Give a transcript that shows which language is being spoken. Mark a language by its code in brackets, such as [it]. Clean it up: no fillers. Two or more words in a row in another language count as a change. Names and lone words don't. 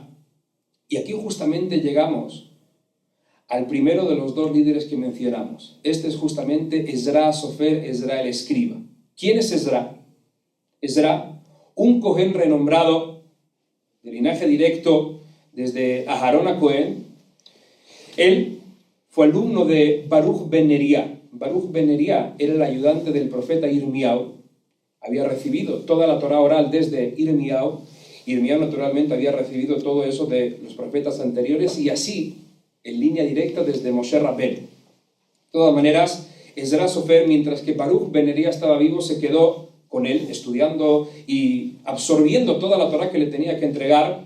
[es] Y aquí justamente llegamos al primero de los dos líderes que mencionamos. Este es justamente Ezra Sofer, Ezra el escriba. ¿Quién es Ezra? Ezra, un Cohen renombrado, de linaje directo desde Aharón a Cohen. Él fue alumno de Baruch ben Neria. Baruch ben Neria era el ayudante del profeta Irmiau. Había recibido toda la Torá oral desde Irmiau. Irmiau naturalmente había recibido todo eso de los profetas anteriores y así, en línea directa, desde Moshe Rabbeinu. De todas maneras, Ezra Sofer, mientras que Baruch ben Neria estaba vivo, se quedó con él, estudiando y absorbiendo toda la Torá que le tenía que entregar.